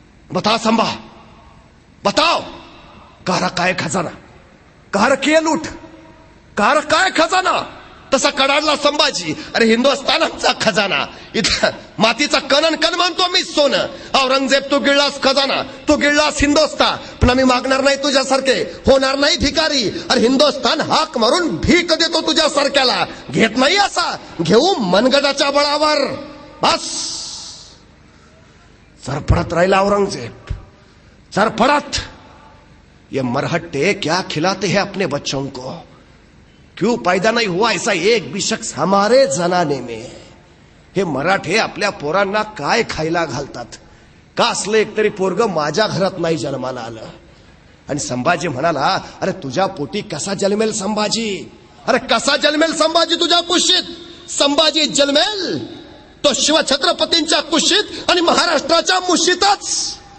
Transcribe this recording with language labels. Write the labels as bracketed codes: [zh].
[hi] बता संभा, बताओ, कहा रखा है खजाना, कहा रखी है लूट, कहा रखा है खजाना. [mr] तसा कडाडला संभाजी, अरे हिंदुस्थान आमचा खजाना, इथं मातीचा कणन कण मानतो मी सोनं. औरंगजेब, तू गिळलास खजाना, तू गिळलास हिंदुस्थान, पण आम्ही मागणार नाही तुझ्यासारखे, होणार नाही भिकारी. अरे हिंदुस्थान हाक मारून भीक देतो तुझ्यासारख्याला, घेत नाही असा, घेऊ मनगटाच्या बळावर. बस. सरपडत राहिला औरंगजेब, सरपड़त. [hi] ये मरहट्टे क्या खिलाते हैं अपने बच्चों को? क्यों पैदा नहीं हुआ ऐसा एक भी शख्स हमारे जनाने में? [mr] हे मराठे आपल्या पोरांना काय खायला घालतात? का असलं एकतरी पोरग माझ्या घरात नाही जन्माला आलं? आणि संभाजी म्हणाला, अरे तुझ्या पोटी कसा जन्मेल संभाजी? अरे कसा जन्मेल संभाजी तुझ्या कुशीत? संभाजी जन्मेल तो शिवछत्रपतींच्या कुशीत आणि महाराष्ट्राच्या मुशीतच.